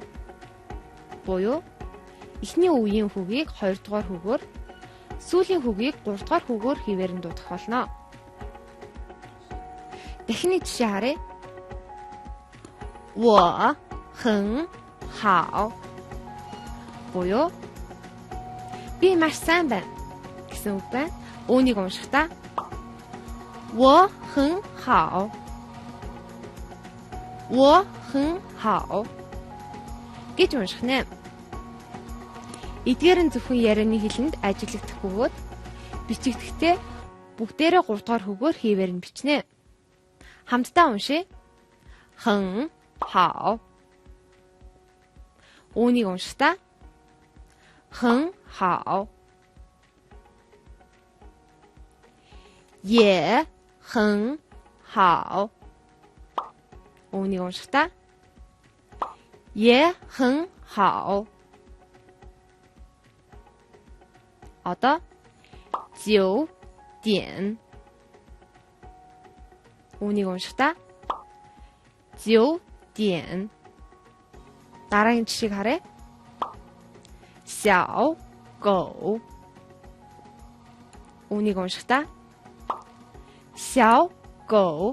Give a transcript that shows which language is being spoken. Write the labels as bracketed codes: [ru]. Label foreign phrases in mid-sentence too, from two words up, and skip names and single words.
[mn] Буюу эхний үеийн хүүгийг 2 дугаар хүүгээр, сүүлийн хүүгийг 3 дугаар хүүгээр хийвэр нь дуудах болно. Дахин нэг жишээ харъя. [zh] 我很好. [mn] Буюу би маш сайн байна гэсэн үг байна. Үүнийг уншихдаа [zh] 我很好. 我很好. [mn] гэж унших нэ. Эдгээр нь зөвхөн ярианы хэлэнд ажиглагдах бөгөөд бичигдэхдээ бүгдээрээ 3 дугаар хүүгээр хийвэр нь бичнэ. Хамтдаа уншъя. [zh] 很好. [mn] Үүнийг уншихдаа [zh] 很好. 也很好. [mn] Үүнийг уншихдаа [zh] 也很好. [mn] Одоо 9 点. Үүнийг уншихдаа 9点. Дараагийн жишээг харъя. [zh] 小狗. [mn] Үүнийг уншихдаа 小狗.